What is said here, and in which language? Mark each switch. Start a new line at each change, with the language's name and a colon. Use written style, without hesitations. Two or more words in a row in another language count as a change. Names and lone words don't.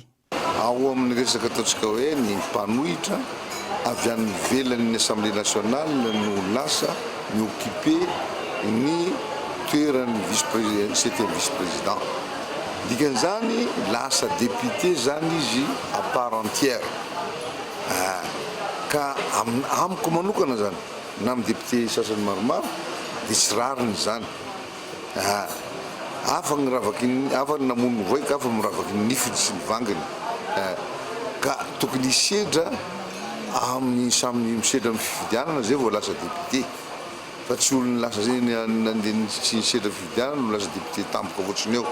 Malagasy: Ao amin'ny resaka ataontsika hoe ny mpanohitra avy any ivelan'ny
French: Assemblée nationale
Malagasy: no lasa mioccupé ny toeran'ny
French: vice-président 7e vice-président.
Malagasy: Dikan'izany lasa député zany izy
French: à part entière.
Malagasy: Ka amiko manokana zany na amin'ny député sasany maromaro dia tsy rariny zany. afany namono voika afa miravaky nifiny sy nivangany ka tokony hisedra amin'ny samy misedra amin'ny fifidianana zay vao lasa député fa tsy olony lasa zay nandeha tsy nisedra fifidianana no lasa député tampoka ohatriny eo.